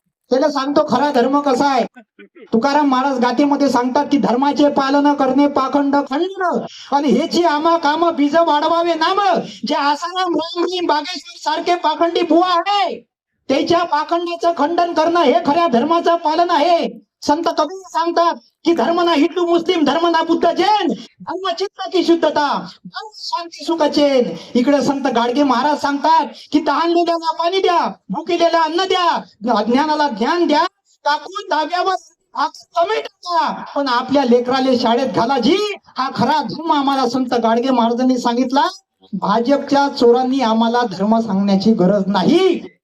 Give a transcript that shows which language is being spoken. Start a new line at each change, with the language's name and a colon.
Marathi: त्याला सांगतो खरा धर्म कसा आहे. तुकाराम महाराज गाथेमध्ये सांगतात की धर्माचे पालन करणे पाखंड खंडन, आणि हेची आमा काम बीज वाढवावे नाम. जे आसाराम रामजी बागेश्वर सारखे पाखंडी बुवा आहे, त्याच्या पाखंडाचं खंडन करणं हे खऱ्या धर्माचं पालन आहे. संत कबीर सांगतात की
Hindi: धर्म ना हिंदू मुस्लिम, धर्म ना बुद्ध जैन, धर्म चित्त की शुद्धता, धर्म शांती सुख चैन.
Marathi: इकडे संत गाडगे महाराज सांगतात की तहानलेल्याला पाणी द्या, भुकेलेला अन्न द्या, अज्ञानाला ज्ञान द्या, टाकून धाब्यावर कमी टाका, पण आपल्या लेकराले शाळेत घाला जी. हा खरा धर्म आम्हाला संत गाडगे महाराजांनी सांगितला. भाजपच्या चोरांनी आम्हाला धर्म सांगण्याची गरज नाही.